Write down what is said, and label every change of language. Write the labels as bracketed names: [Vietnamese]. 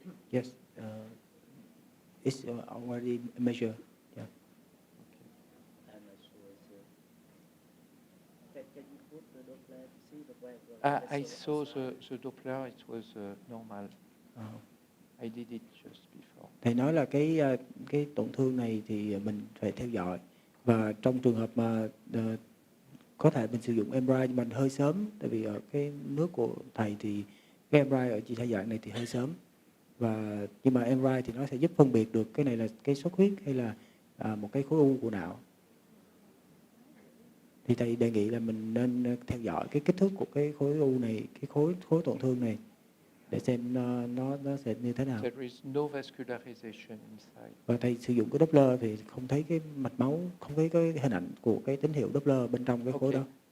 [English] Yes, it's already measured. Yeah. And it was, can you put the Doppler to see the where I saw the Doppler, it was normal. I did it just before. [Vietnamese] Thầy nói là cái tổn thương này thì mình phải theo dõi, và trong trường hợp mà có thể mình sử dụng MRI nhưng mà hơi sớm, tại vì ở cái nước của thầy thì cái MRI ở chỉ giai đoạn này thì hơi sớm, và nhưng mà MRI thì nó sẽ giúp phân biệt được cái này là cái xuất huyết hay là một cái khối u của não. Thì thầy đề nghị là mình nên theo dõi cái kích thước của cái khối u này, cái khối tổn thương này, để xem nó sẽ như thế nào. [English] There is no vascularization inside. [Vietnamese] Và thầy sử dụng cái Doppler thì không thấy cái mạch máu, không thấy cái hình ảnh của cái tín hiệu Doppler bên trong cái khối đó.